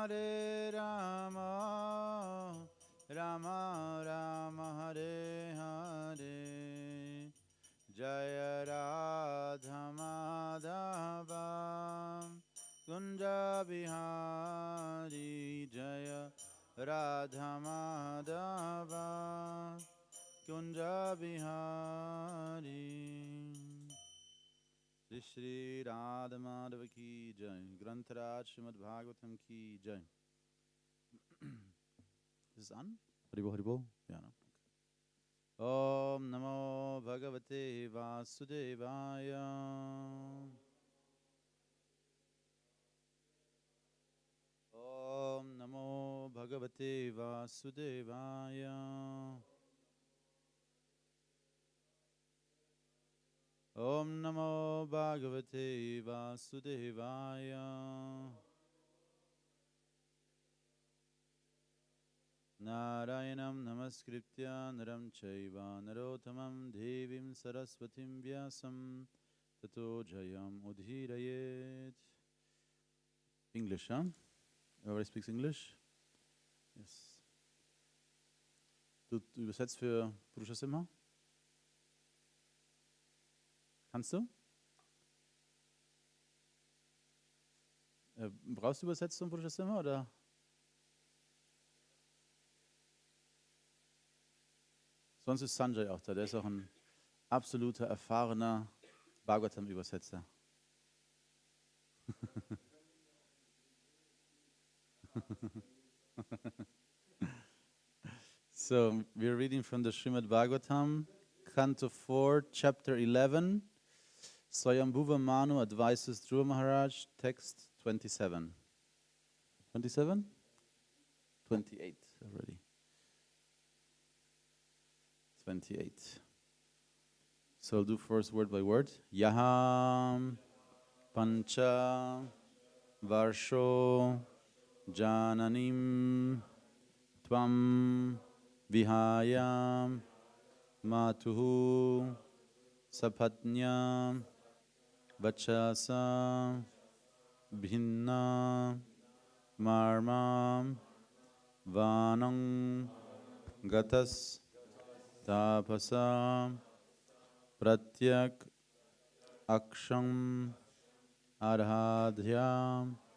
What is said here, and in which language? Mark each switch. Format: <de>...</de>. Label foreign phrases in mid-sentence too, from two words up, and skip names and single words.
<sa>राम राम हरे हरे जय राधा माधव कुञ्ज बिहारी जय राधा माधव कुञ्ज बिहारी.</sa> <hi>श्री राधा माधव की जय. ग्रन्थराज श्रीमद् भागवतम् की जय.</hi> <de>Ist es an? Haribo, Haribo? Ja, ne?</de> <sa>ॐ नमो भगवते वासुदेवाय. ॐ नमो भगवते वासुदेवाय. ॐ नमो भगवते वासुदेवाय. नारायणं नमस्कृत्य नरं चैव नरोत्तमम् देवीं सरस्वतीं व्यासं ततो जयम् उदीरयेत्.</sa> <en>English, huh? Everybody speaks English? Yes.</en> <de>Du übersetzt für Purusha Simha? Kannst du? Brauchst du Übersetzung Purusha Simha oder? Sonst ist Sanjay auch da, der ist auch ein absoluter, erfahrener Bhagavatam-Übersetzer.</de> <en>So, we're reading from the Srimad Bhagavatam, Canto 4, Chapter 11. Swayambhuva Manu advises Dhruva Maharaj, text 27. 27? 28 already. 28. So I'll do first word by word.</en> <sa>यहं पञ्च वर्षो जननीं त्वं विहायं मातुः सपत्न्यां वचसा भिन्न मर्मं वनं गतस् तपसा प्रत्यक् अक्षं अर्हाध्यं</sa>